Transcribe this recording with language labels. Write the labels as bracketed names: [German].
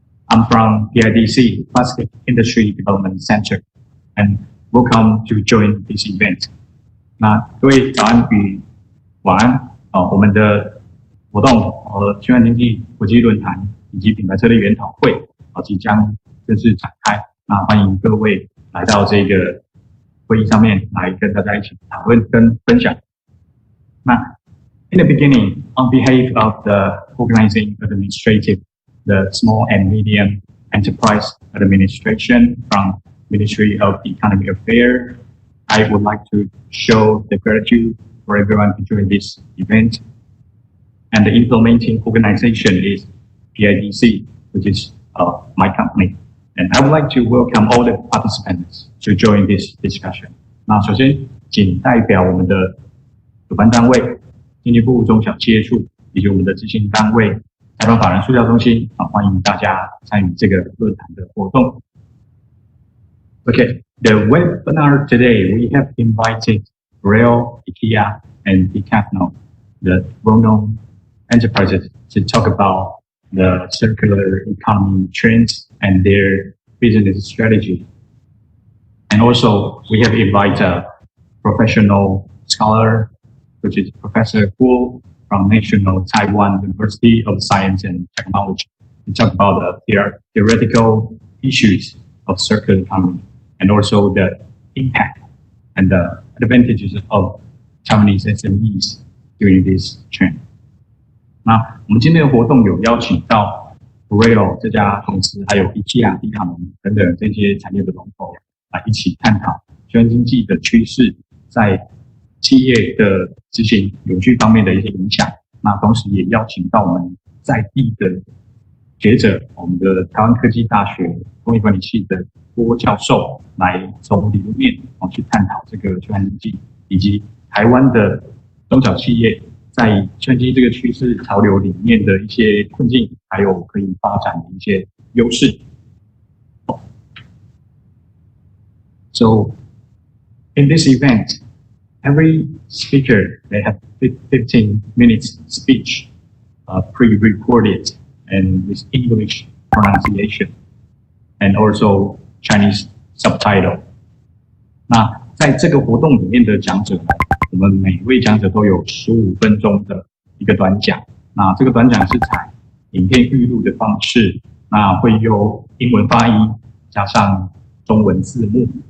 [English] I'm from PIDC, Plastic Industry Development Center, and welcome to join this event. [Chinese] 那各位早安与晚安我们的活动循环经济国际论坛以及品牌策略研讨会即将正式展开。那欢迎各位来到这个会议上面来跟大家一起讨论跟分享。 [English] 那 In the beginning, on behalf of the organizing administrative, the Small and Medium Enterprise Administration from Ministry of Economic Affairs, I would like to show the gratitude for everyone to join this event. And the implementing organization is PIDC, which is my company. And I would like to welcome all the participants to join this discussion. [Chinese] 那首先，仅代表我们的主办单位经济部中小企业处以及我们的执行单位财团法人塑胶中心欢迎大家参与这个论坛的活动。 [English] Okay, the webinar today we have invited Rail, IKEA, and Decathlon, the well-known enterprises, to talk about the circular economy trends and their business strategy. And also, we have invited a professional scholar, which is Professor Guo from National Taiwan University of Science and Technology, to talk about the theoretical issues of circular economy and also the impact and the advantages of Taiwanese SMEs during this trend. [Chinese] 那我们今天的活动有邀请到 Rail 这家公司，还有 IKEA、迪卡侬等等这些产业的龙头来一起探讨循环经济的趋势在企业的执行永续方面的一些影响。那同时也邀请到我们在地的学者，我们的台湾科技大学工业管理系的郭教授，来从理论面去探讨这个循环经济，以及台湾的中小企业在循环经济这个趋势潮流里面的一些困境，还有可以发展的一些优势。 [English] So, in this event, every speaker, they have 15 minutes speech, pre-recorded and with English pronunciation, and also Chinese subtitle. [Chinese] 那在这个活动里面的讲者，我们每位讲者都有15分钟的一个短讲。那这个短讲是采影片预录的方式，那会由英文发音加上中文字幕。